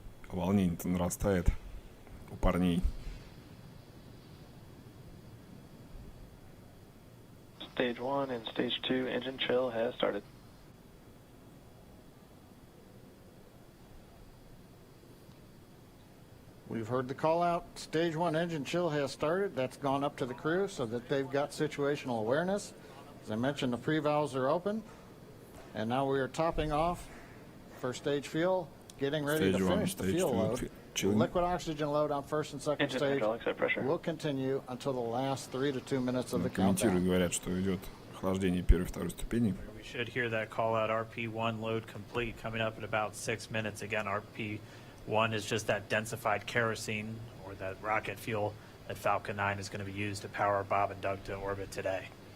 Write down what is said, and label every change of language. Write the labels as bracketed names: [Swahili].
[Russian] Волнение-то нарастает у парней. [English] Stage 1 and Stage 2 engine chill has started. We've heard the call out. Stage 1 engine chill has started. That's gone up to the crew so that they've got situational awareness. As I mentioned, the pre-valves are open. And now we are topping off first stage fuel, getting ready to finish the fuel load. Liquid oxygen load on first and second stage will continue until the last 3 to 2 minutes of the countdown. [Russian] Говорят, что идет охлаждение первой и второй ступени. [English] We should hear that call out RP1 load complete coming up in about 6 minutes. Again, RP1 is just that densified kerosene or that rocket fuel that Falcon 9 is going to be used to power Bob and Doug to orbit today.